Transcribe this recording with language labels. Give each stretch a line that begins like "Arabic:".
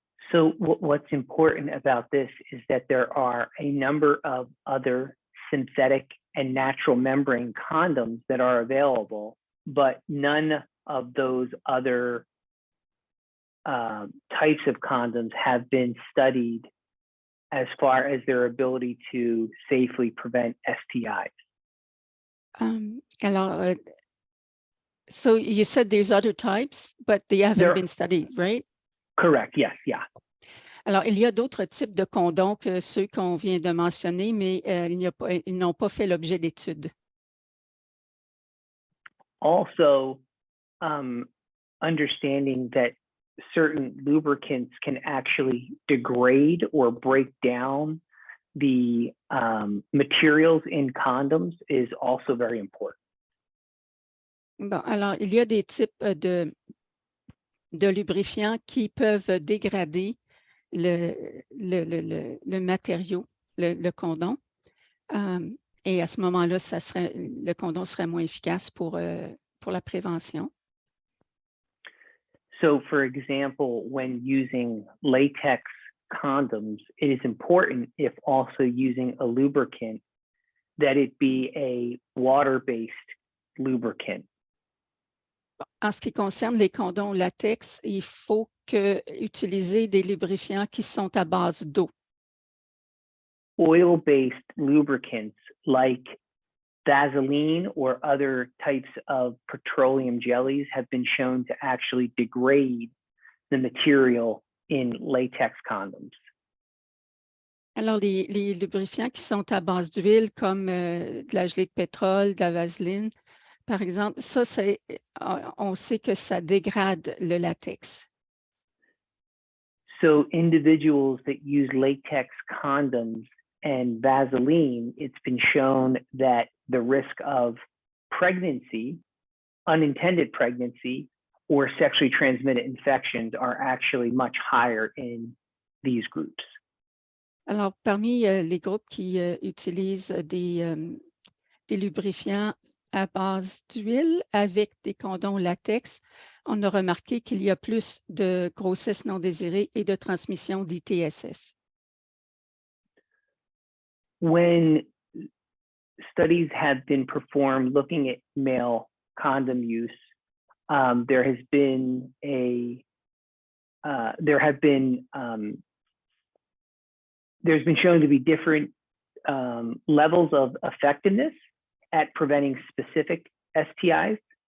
English: So what's important about this is that there are a number of other synthetic and natural membrane condoms that are available, but none of those other types of condoms have been studied as far as their ability to safely prevent STIs. Alors, so you said there's other types, but they haven't been studied, right? Correct, yes, yeah.
French: Alors, il y a d'autres types de condoms que ceux qu'on vient de mentionner, mais ils n'ont pas fait l'objet d'études.
English: Also, understanding that certain lubricants can actually degrade or break down the materials in condoms is also very important.
French: Bon, alors, il y a des types de lubrifiants qui peuvent dégrader le matériau, le condom. Et à ce moment-là, le condom serait moins efficace pour la prévention.
English: So, for example, when using latex condoms, it is important, if also using a lubricant, that it be a water-based lubricant.
French: En ce qui concerne les condoms latex, il faut utiliser des lubrifiants qui sont à base d'eau.
English: Oil-based lubricants like Vaseline or other types of petroleum jellies have been shown to actually degrade the material in latex condoms.
French: Alors, les lubrifiants qui sont à base d'huile, comme de la gelée de pétrole, de la vaseline, par exemple, ça, on sait que ça dégrade le latex.
English: So individuals that use latex condoms and Vaseline, it's been shown that the risk of pregnancy, unintended pregnancy, or sexually transmitted infections are actually much higher in these groups.
French: Alors, parmi les groupes qui utilisent des lubrifiants à base d'huile avec des condoms latex, on a remarqué qu'il y a plus de grossesses non désirées et de transmission d'ITSS.
English: When studies have been performed looking at male condom use, there's been shown to be different levels of effectiveness at preventing specific STIs.